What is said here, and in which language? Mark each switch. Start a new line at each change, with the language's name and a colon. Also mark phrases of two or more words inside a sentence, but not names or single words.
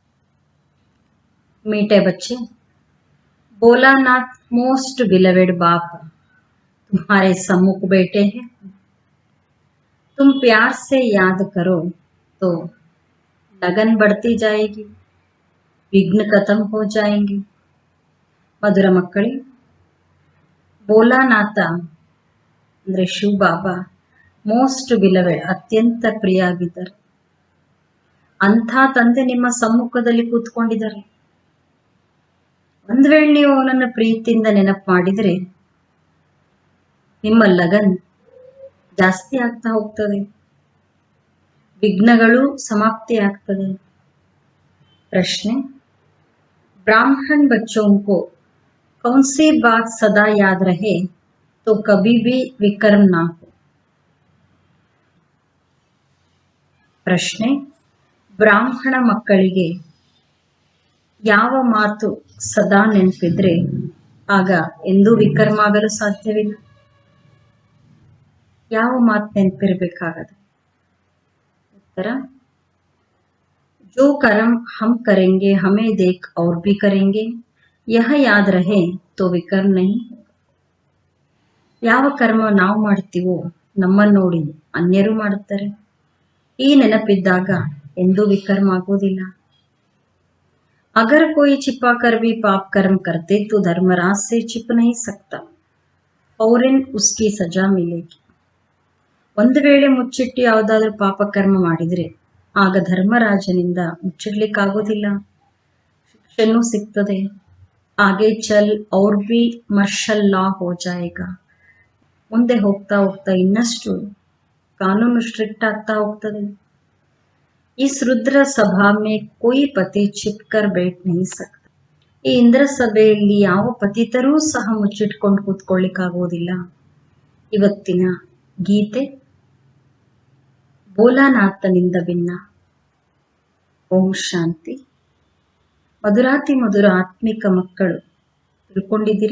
Hindi: मीठे बच्चे, भोलानाथ
English: most beloved
Hindi: बाप तुम्हारे सम्मुख बैठे हैं. तुम प्यार से याद करो तो लगन बढ़ती जाएगी, विघ्न खत्म हो जाएंगे.
Kannada: मधुर मಕ್ಕಳೇ, ಭೋಲಾನಾಥ ಅಂದರೆ ಶಿವ ಬಾಬಾ
English: most beloved,
Kannada: ಅತ್ಯಂತ ಪ್ರಿಯ ಆಗಿದ್ದಾರೆ. ಅಂಥ ತಂದೆ ನಿಮ್ಮ ಸಮ್ಮುಖದಲ್ಲಿ ಕೂತ್ಕೊಂಡಿದ್ದಾರೆ. ಒಂದು ವೇಳೆ ನೀವು ಅವನನ್ನು ಪ್ರೀತಿಯಿಂದ ನೆನಪು ಮಾಡಿದರೆ ನಿಮ್ಮ ಲಗನ್ ಜಾಸ್ತಿ ಆಗ್ತಾ ಹೋಗ್ತದೆ, ವಿಘ್ನಗಳು ಸಮಾಪ್ತಿ ಆಗ್ತದೆ. ಪ್ರಶ್ನೆ,
Hindi: ब्राह्मण बच्चों को कौन सी बात सदा याद रहे तो कभी भी विकर्म ना हो.
Kannada: ಪ್ರಶ್ನೆ, ಬ್ರಾಹ್ಮಣ ಮಕ್ಕಳಿಗೆ ಯಾವ ಮಾತು ಸದಾ ನೆನಪಿದ್ರೆ ಆಗ ಎಂದೂ ವಿಕರ್ಮ ಆಗಲು ಸಾಧ್ಯವಿಲ್ಲ. ಯಾವ ಮಾತು ನೆನಪಿರಬೇಕಾಗದು? ಉತ್ತರ,
Hindi: जो कर्म हम करेंगे हमें देख और भी करेंगे, यह याद रहे तो विकर्म नहीं.
Kannada: ಯಾವ ಕರ್ಮ ನಾವು ಮಾಡ್ತೀವೋ ನಮ್ಮನ್ನು ನೋಡಿ ಅನ್ಯರು ಮಾಡುತ್ತಾರೆ, ಈ ನೆನಪಿದ್ದಾಗ ಎಂದೂ ವಿಕರ್ಮ ಆಗೋದಿಲ್ಲ.
Hindi: अगर कोई छिपा कर भी पाप कर्म करते तो धर्मराज से छिप नहीं सकता, फौरन उसकी सजा मिलेगी.
Kannada: ಒಂದು ವೇಳೆ ಮುಚ್ಚಿಟ್ಟು ಯಾವುದಾದ್ರೂ ಪಾಪ ಕರ್ಮ ಮಾಡಿದ್ರೆ ಆಗ ಧರ್ಮರಾಜನಿಂದ ಮುಚ್ಚಿಡ್ಲಿಕ್ಕಾಗೋದಿಲ್ಲ, ಶಿಕ್ಷೆನೂ ಸಿಗ್ತದೆ.
Hindi: आगे चल और भी
English: martial law
Hindi: हो जाएगा.
Kannada: ಮುಂದೆ ಹೋಗ್ತಾ ಹೋಗ್ತಾ ಇನ್ನಷ್ಟು ಕಾನೂನು ಸ್ಟ್ರಿಕ್ಟ್ ಆಗ್ತಾ ಹೋಗ್ತದೆ.
Hindi: इस रुद्र सभा में कोई पति छिपकर बैठ नहीं सकता.
Kannada: ಈ ಇಂದ್ರ ಸಭೆಯಲ್ಲಿ ಯಾವ ಪತಿತರೂ ಸಹ ಮುಚ್ಚಿಟ್ಕೊಂಡು ಕೂತ್ಕೊಳ್ಳಿಕ್ಕಾಗೋದಿಲ್ಲ. ಇವತ್ತಿನ ಗೀತೆ ಭೋಲಾನಾಥನಿಂದ ಭಿನ್ನ. ಓಂ ಶಾಂತಿ. ಮಧುರಾತಿ ಮಧುರ ಆತ್ಮಿಕ ಮಕ್ಕಳು ತಿಳ್ಕೊಂಡಿದ್ದೀರಿ.